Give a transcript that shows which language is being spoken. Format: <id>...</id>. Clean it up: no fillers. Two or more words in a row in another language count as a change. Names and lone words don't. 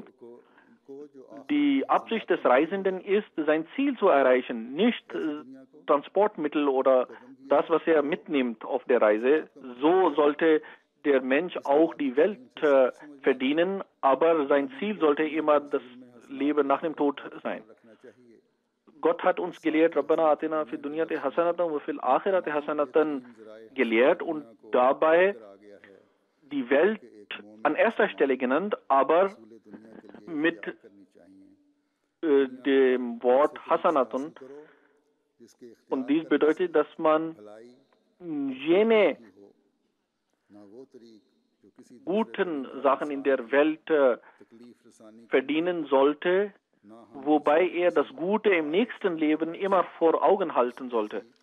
<de>Die Absicht des Reisenden ist, sein Ziel zu erreichen, nicht Transportmittel oder das, was er mitnimmt auf der Reise. So sollte der Mensch auch die Welt verdienen, aber sein Ziel sollte immer das Leben nach dem Tod sein. Gott hat uns gelehrt,</de> <ar>ربنا آتنا في الدنيا حسنة وفي الآخرة حسنة</ar> <de>gelehrt und dabei die Welt an erster Stelle genannt, aber mit dem Wort Hasanatun. Und dies bedeutet, dass man jene guten Sachen in der Welt verdienen sollte, wobei er das Gute im nächsten Leben immer vor Augen halten sollte.</de>